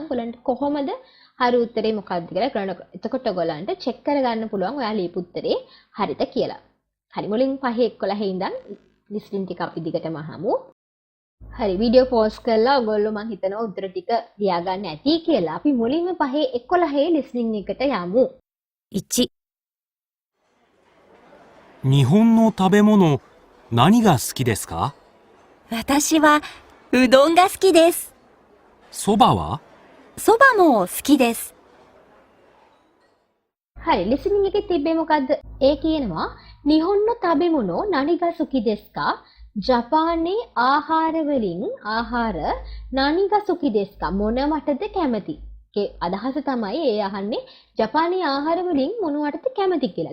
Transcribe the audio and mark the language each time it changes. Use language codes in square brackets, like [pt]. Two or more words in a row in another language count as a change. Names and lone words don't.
[si] ඔයගලන්ට කොහොමද හරි උත්තරේ මොකක්ද කියලා කරන්න. එතකොට ඔයගලන්ට චෙක් කරගන්න පුළුවන් ඔයා ලියපු උත්තරේ හරිද කියලා. හරි මුලින් 5 11 ඉඳන් listening ටික අපි දිගටම අහමු. හරි [en] video pause [si] කරලා ඔයගොල්ලෝ මම හිතනවා උත්තර ටික ලියා ගන්න ඇති කියලා. අපි මුලින්ම 5 11 listening එකට යමු. [ja] 1、日本の食べ物、何が好きですか？私はうどんが好きです。そばは？そばも好きです。 [si] හරි listening එකේ තිබ්බේ මොකද්ද? ඒ කියනවා [ja] 日本の食べ物何が好きですか [si] ජපානයේ ආහාර වලින් ආහාර [ja] 何が好きですか [si] මොනවටද කැමති? ඒ අදහස තමයි ඒ අහන්නේ ජපානයේ ආහාර වලින් මොනවටද කැමති කියලා.